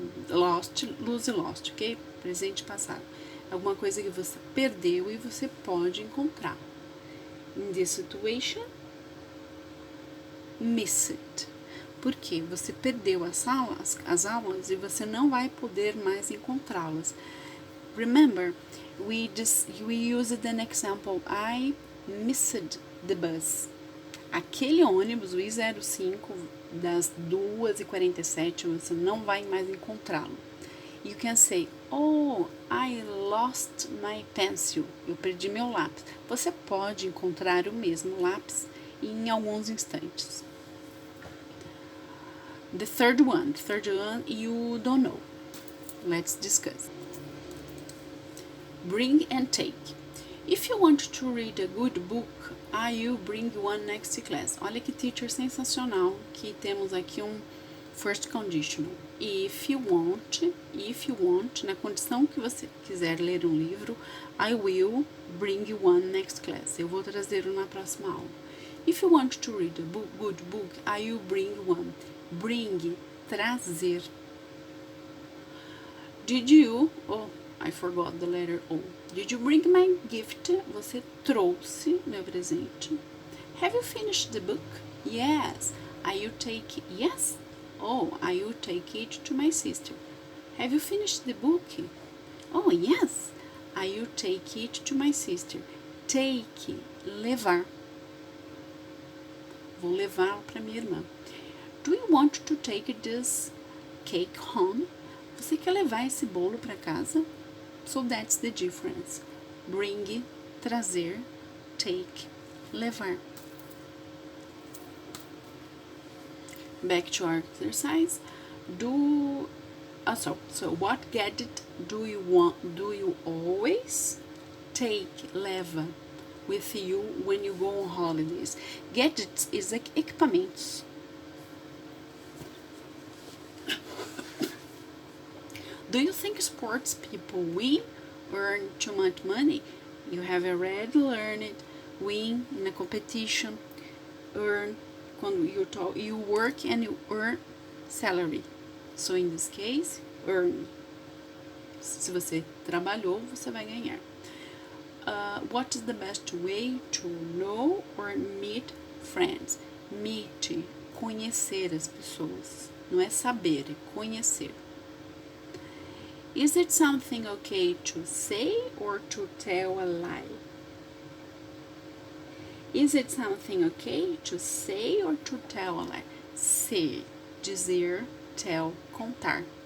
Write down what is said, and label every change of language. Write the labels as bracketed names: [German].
[Portuguese] Lost, ok? Presente e passado. Alguma coisa que você perdeu e você pode encontrar. [English] In this situation, miss it. [Portuguese] Porque você perdeu as aulas e você não vai poder mais encontrá-las. [English] Remember, we used an example. I missed the bus. [Portuguese] Aquele ônibus, o I-05, das 2h47, você não vai mais encontrá-lo. [English] You can say, oh, I lost my pencil. [Portuguese] Eu perdi meu lápis. Você pode encontrar o mesmo lápis em alguns instantes. [English] The third one you don't know. Let's discuss. Bring and take. If you want to read a good book, I will bring one next class. [Portuguese] Olha que teacher sensacional, que temos aqui um first conditional. [English] If you want, [Portuguese] na condição que você quiser ler um livro, [English] I will bring one next class. [Portuguese] Eu vou trazê-lo na próxima aula. [English] If you want to read a good book, I will bring one. Bring, trazer. Did you, oh, I forgot the letter O. Did you bring my gift? [Portuguese] Você trouxe meu presente. [English] Have you finished the book? Yes. I will take, yes. Oh, I will take it to my sister. Have you finished the book? Oh, yes. I will take it to my sister. Take, levar. [Portuguese] Vou levar para minha irmã. [English] Do you want to take this cake home? [Portuguese] Você quer levar esse bolo para casa? [English] So that's the difference. Bring, trazer, take, levar. Back to our exercise. So what gadget do you always take, leva, with you when you go on holidays? Gadgets is like equipamentos. Do you think sports people win, earn too much money? You have already learned win in a competition, earn quando you work and you earn salary. So in this case, earn. [Portuguese] Se você trabalhou, você vai ganhar. [English] What is the best way to know or meet friends? [Portuguese] Meet, conhecer as pessoas. Não é saber, é conhecer. [English] Is it something okay to say or to tell a lie? Is it something okay to say or to tell a lie? Say, dizer, tell, contar.